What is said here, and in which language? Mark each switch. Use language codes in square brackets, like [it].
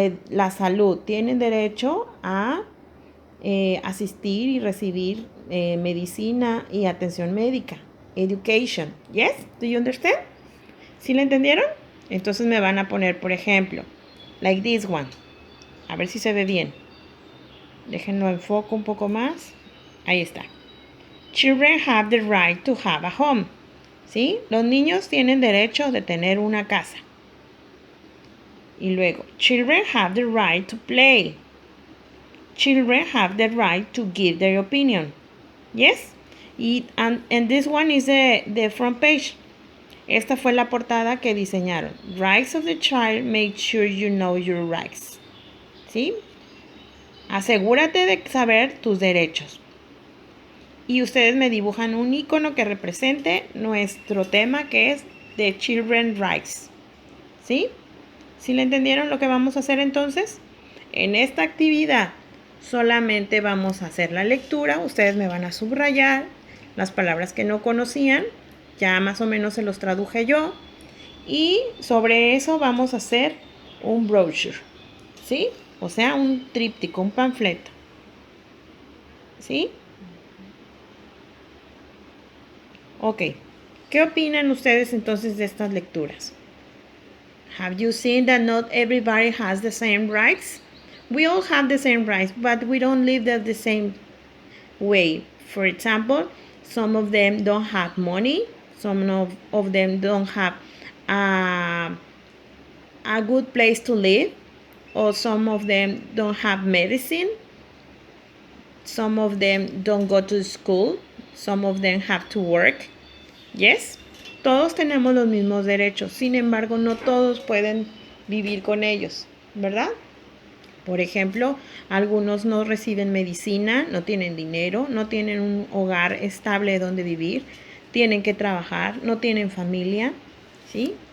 [es] La salud, tienen derecho a asistir y recibir medicina y atención médica. [en] Education, yes? Do you understand? [es] ¿Sí lo entendieron? Entonces me van a poner, por ejemplo, [en] like this one. [es] A ver si se ve bien. Déjenlo enfoco un poco más. Ahí está. [en] Children have the right to have a home. [es] ¿Sí? Los niños tienen derecho de tener una casa. Y luego, [en] children have the right to play. Children have the right to give their opinion. Yes? And this one is the front page. [es] Esta fue la portada que diseñaron. [en] Rights of the child, make sure you know your rights. [es] ¿Sí? Asegúrate de saber tus derechos. Y ustedes me dibujan un icono que represente nuestro tema, que es [en] The Children's Rights. [es] ¿Sí? ¿Sí le entendieron lo que vamos a hacer entonces? En esta actividad solamente vamos a hacer la lectura. Ustedes me van a subrayar las palabras que no conocían. Ya más o menos se los traduje yo. Y sobre eso vamos a hacer un brochure. ¿Sí? O sea, un tríptico, un panfleto. ¿Sí? Ok. ¿Qué opinan ustedes entonces de estas lecturas? [en] Have you seen that not everybody has the same rights? We all have the same rights, but we don't live the same way. For example, some of them don't have money. Some of them don't have a good place to live. Or some of them don't have medicine. Some of them don't go to school. Some of them have to work. Yes? [es] Todos tenemos los mismos derechos. Sin embargo, no todos pueden vivir con ellos, ¿verdad? Por ejemplo, algunos no reciben medicina, no tienen dinero, no tienen un hogar estable donde vivir, tienen que trabajar, no tienen familia, ¿sí?